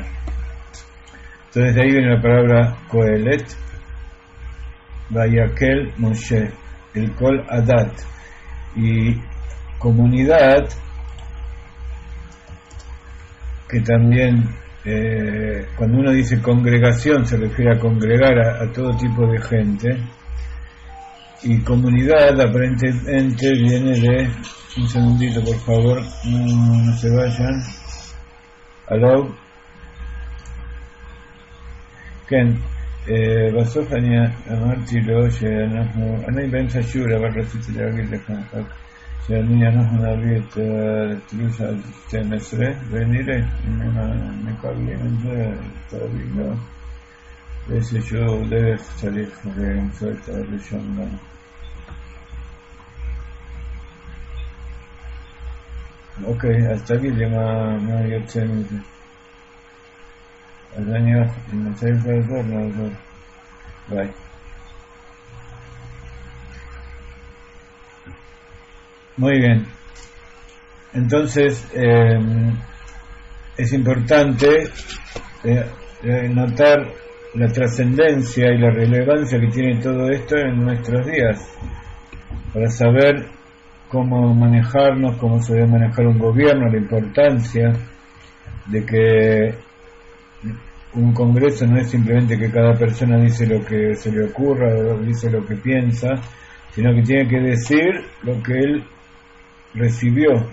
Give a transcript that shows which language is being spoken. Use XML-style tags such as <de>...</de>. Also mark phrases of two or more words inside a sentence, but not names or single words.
<es>Entonces de ahí viene la palabra Kohelet,</es> <he>ויקהל משה את כל עדת,</he> <es>y comunidad, que también cuando uno dice congregación se refiere a congregar a todo tipo de gente, y comunidad aparentemente viene de, un segundito por favor, no se vayan. Hello?</es> <he>כן, בסוף אני אמרתי לו אני באמצע שיעור, אבל רציתי להגיד לך אנחנו נביא את תלוש עד 12 ונראה אם מקבלים את זה, תביא לו באיזשהו דרך צריך למצוא את הראשון גם. אוקיי, אז תגיד לי מה יוצא מזה. אז אני אם צריך לעזור, נעזור. ביי.</he> <es>Muy bien. Entonces, es importante notar la trascendencia y la relevancia que tiene todo esto en nuestros días, para saber cómo manejarnos, cómo se debe manejar un gobierno, la importancia de que un congreso no es simplemente que cada persona dice lo que se le ocurra o dice lo que piensa, sino que tiene que decir lo que él recibió.</es>